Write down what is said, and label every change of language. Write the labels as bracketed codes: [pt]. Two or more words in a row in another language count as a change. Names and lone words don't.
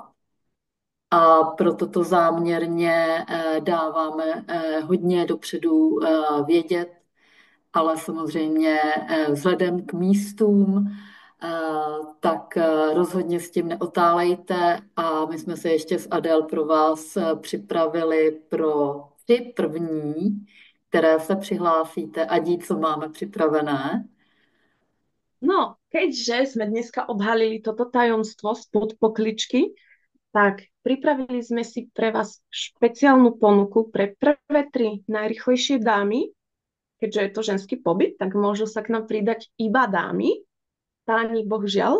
[cs] A proto to záměrně dáváme hodně dopředu vědět, ale samozřejmě vzhledem k místům, tak rozhodně s tím neotálejte a my jsme se ještě s Adel pro vás připravili pro 3 první, které se přihlásíte a dí, co máme připravené. No, [sk] keďže sme dneska odhalili toto tajomstvo spod pokličky, tak pripravili sme si pre vás špeciálnu ponuku pre prvé 3 najrychlejšie dámy, keďže je to ženský pobyt, tak môžu sa k nám pridať iba dámy, páni bohužiaľ.